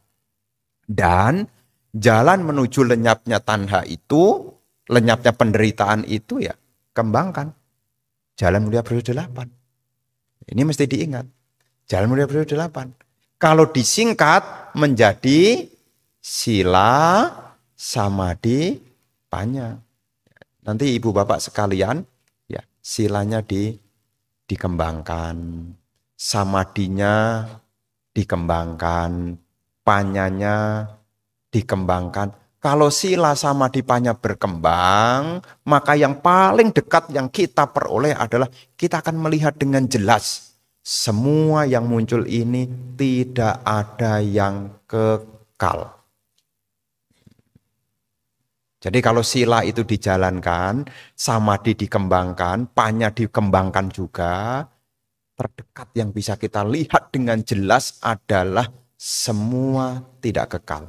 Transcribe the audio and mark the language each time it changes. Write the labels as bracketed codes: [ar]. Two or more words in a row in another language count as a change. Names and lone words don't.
[id] Dan jalan menuju lenyapnya tanha itu, lenyapnya penderitaan itu ya, kembangkan. Jalan Mulia Periode 8. Ini mesti diingat. Jalan Mulia Periode 8. Kalau disingkat menjadi sila, samadhi, panya. Nanti ibu bapak sekalian, ya silanya dikembangkan, samadhinya dikembangkan, panyanya dikembangkan. Kalau sila samadhi panya berkembang, maka yang paling dekat yang kita peroleh adalah kita akan melihat dengan jelas semua yang muncul ini tidak ada yang kekal. Jadi kalau sila itu dijalankan, samadhi dikembangkan, panya dikembangkan juga, terdekat yang bisa kita lihat dengan jelas adalah semua tidak kekal.